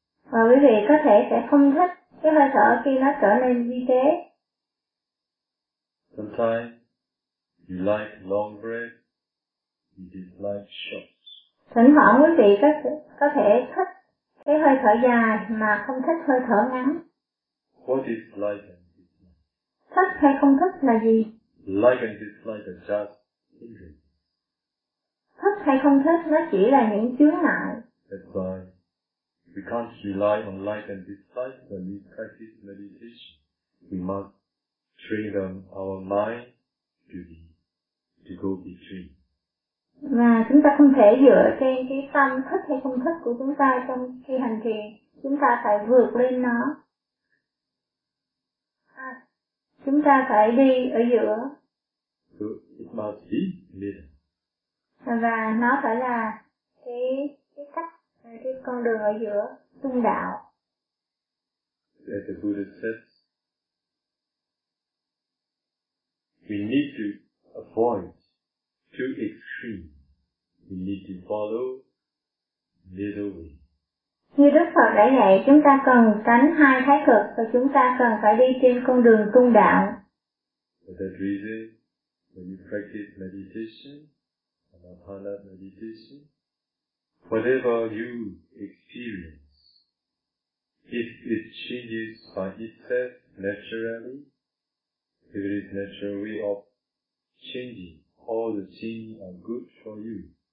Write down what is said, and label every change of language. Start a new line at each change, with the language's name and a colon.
Vietnamese: Và quý vị có thể sẽ không thích cái hơi thở khi nó trở nên vi tế.
English: Sometimes you like long breath, you dislike short.
Vietnamese: Thỉnh thoảng quý vị có thể thích cái hơi thở dài mà không thích hơi thở ngắn.
English: What is like and dislike?
Vietnamese: Thích hay không thích là gì?
English: Like and dislike are just injuries.
Vietnamese: Thích hay không thích nó chỉ là những chướng ngại.
English: That's why. We can't rely on like and dislike when we practice meditation. We must strengthen our mind to be to go be free.
Vietnamese: Và chúng ta không thể dựa trên cái tâm thức hay không thức của chúng ta trong khi hành thiền. Chúng ta phải vượt lên nó. Chúng ta phải đi ở giữa.
English: So it must be middle.
Vietnamese: Và nó phải là cái cách, cái con đường ở giữa, trung đạo.
English: As the Buddha says, we need to avoid two extremes. We need to follow middle way.
Vietnamese: Như Đức Phật đã dạy, chúng ta cần tránh hai thái cực và chúng ta cần phải đi trên con đường trung đạo.
English: For that reason, when you practice meditation, anapana meditation, whatever you experience, if it changes by itself naturally, if it is natural way of changing, all the changes are good for you.